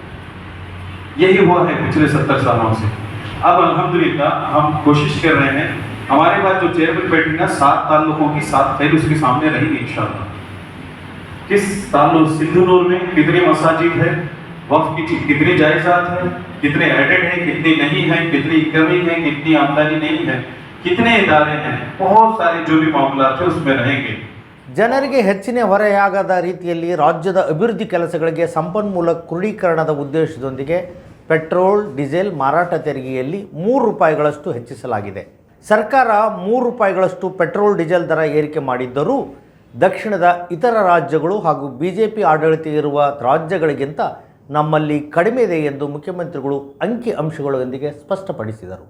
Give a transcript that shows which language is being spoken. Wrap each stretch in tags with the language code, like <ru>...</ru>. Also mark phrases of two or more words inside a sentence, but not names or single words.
<hi>यही हुआ है पिछले 70 सालों से. अब अल्हम्दुलिल्लाह हम कोशिश कर रहे हैं, हमारे पास जो चेयरमैन बैठेगा 7 ताल्लुकों की 7 फाइल उसके सामने रहेगी इंशाअल्लाह. किस ताल्लुक सिंधनूर में कितनी मसाजिद है, वक्फ की कितनी जायदाद है, कितने एडेड हैं, कितनी नहीं है, कितनी कमी है, कितनी आमदनी नहीं है, कितने इदारे हैं, बहुत सारे जो भी मामला थे उसमें रहेंगे.</hi> <kn>ಜನರಿಗೆ ಹೆಚ್ಚಿನ ಹೊರೆಯಾಗದ ರೀತಿಯಲ್ಲಿ ರಾಜ್ಯದ ಅಭಿವೃದ್ಧಿ ಕೆಲಸಗಳಿಗೆ ಸಂಪನ್ಮೂಲ ಕ್ರೋಢೀಕರಣದ ಉದ್ದೇಶದೊಂದಿಗೆ ಪೆಟ್ರೋಲ್, ಡೀಸೆಲ್ ಮಾರಾಟ ತೆರಿಗೆಯಲ್ಲಿ 3 ರೂಪಾಯಿಗಳಷ್ಟು ಹೆಚ್ಚಿಸಲಾಗಿದೆ. ಸರ್ಕಾರ 3 ರೂಪಾಯಿಗಳಷ್ಟು ಪೆಟ್ರೋಲ್, ಡೀಸೆಲ್ ದರ ಏರಿಕೆ ಮಾಡಿದ್ದರೂ ದಕ್ಷಿಣದ ಇತರ ರಾಜ್ಯಗಳು ಹಾಗೂ BJP ಆಡಳಿತ ಇರುವ ರಾಜ್ಯಗಳಿಗಿಂತ ನಮ್ಮಲ್ಲಿ ಕಡಿಮೆ ಇದೆ ಎಂದು ಮುಖ್ಯಮಂತ್ರಿಗಳು ಅಂಕಿ ಅಂಶಗಳೊಂದಿಗೆ ಸ್ಪಷ್ಟಪಡಿಸಿದರು.</kn>